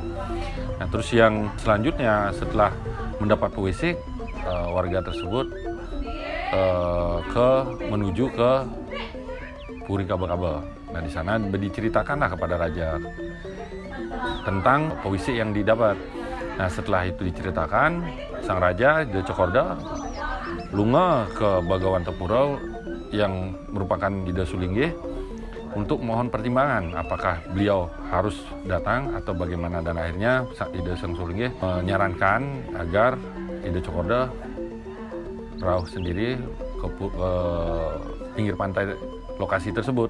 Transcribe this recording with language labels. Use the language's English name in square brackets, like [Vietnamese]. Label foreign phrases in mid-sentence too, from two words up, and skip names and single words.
[Indonesian] Nah, terus yang selanjutnya setelah mendapat puisi, warga tersebut menuju ke Puri Kaba-Kaba. Nah, di sana diceritakanlah kepada raja tentang puisi yang didapat. Nah, setelah itu diceritakan, sang raja Ida Cokorda lunga ke Bagawantapura yang merupakan Ida Sulinggih untuk mohon pertimbangan apakah beliau harus datang atau bagaimana, dan akhirnya Ida Sang Sulinggih menyarankan agar Ida Cokorda rauh sendiri ke pinggir pantai lokasi tersebut.